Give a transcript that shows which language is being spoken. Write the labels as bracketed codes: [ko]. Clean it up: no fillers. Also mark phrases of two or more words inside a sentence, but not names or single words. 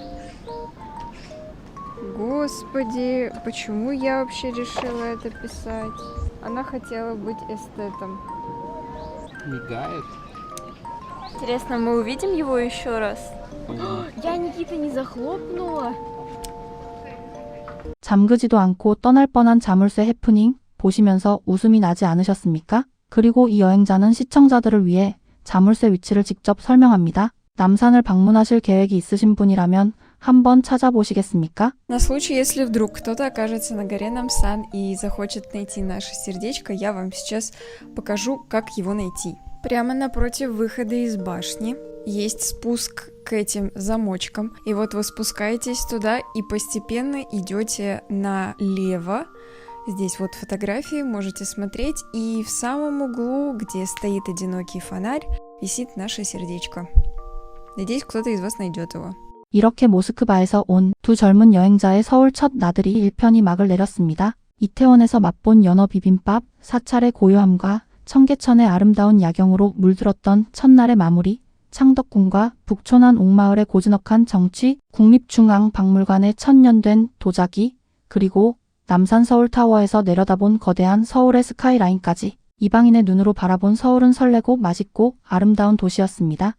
[ru] Господи, почему я вообще решила это писать? Она хотела быть эстетом. Мигает. Интересно, мы увидим его еще раз? Ой. Я, Никита, не захлопнула. [ko] 잠그지도 않고 떠날 뻔한 자물쇠 해프닝 보시면서 웃음이 나지 않으셨습니까? 그리고 이 여행자는 시청자들을 위해 자물쇠 위치를 직접 설명합니다. 남산을 방문하실 계획이 있으신 분이라면 한번 찾아보시겠습니까? [ru] На случай, если вдруг кто-то окажется на горе Намсан и захочет найти наше сердечко, я вам сейчас покажу, как его найти. Прямо напротив выхода из башни есть спуск к этим замочкам. И вот вы спускаетесь туда и постепенно идете налево. Здесь вот фотографии, можете смотреть. И в самом углу, где стоит одинокий фонарь, висит наше сердечко. Надеюсь, кто-то из вас найдет его. [ko] 이렇게 모스크바에서 온 두 젊은 여행자의 서울 첫 나들이 1편이 막을 내렸습니다. 이태원에서 맛본 연어 비빔밥, 사찰의 고요함과 청계천의 아름다운 야경으로 물들었던 첫날의 마무리, 창덕궁과 북촌한 옥마을의 고즈넉한 정취, 국립중앙박물관의 천년된 도자기, 그리고 남산 서울타워에서 내려다본 거대한 서울의 스카이라인까지 이방인의 눈으로 바라본 서울은 설레고 맛있고 아름다운 도시였습니다.